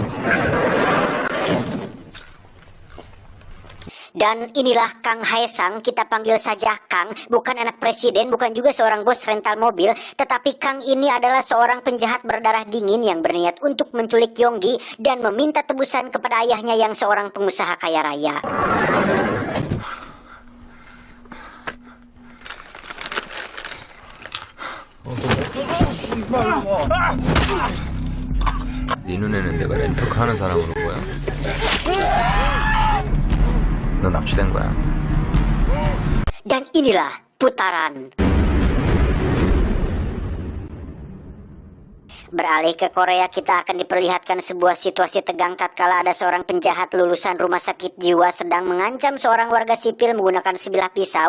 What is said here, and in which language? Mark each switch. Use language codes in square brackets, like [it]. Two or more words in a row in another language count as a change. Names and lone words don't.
[id] Dan inilah Kang Haesang, kita panggil saja Kang, bukan anak presiden, bukan juga seorang bos rental mobil, tetapi Kang ini adalah seorang penjahat berdarah dingin yang berniat untuk menculik Yonggi dan meminta tebusan kepada ayahnya yang seorang pengusaha kaya raya. [ko] 네 눈에는 내가 렌터카 하는 사람으로 보여? 너 납치된 거야. [id] Dan inilah putaran. Beralih ke Korea, kita akan diperlihatkan sebuah situasi tegang tatkala ada seorang penjahat lulusan rumah sakit jiwa sedang mengancam seorang warga sipil menggunakan sebilah pisau.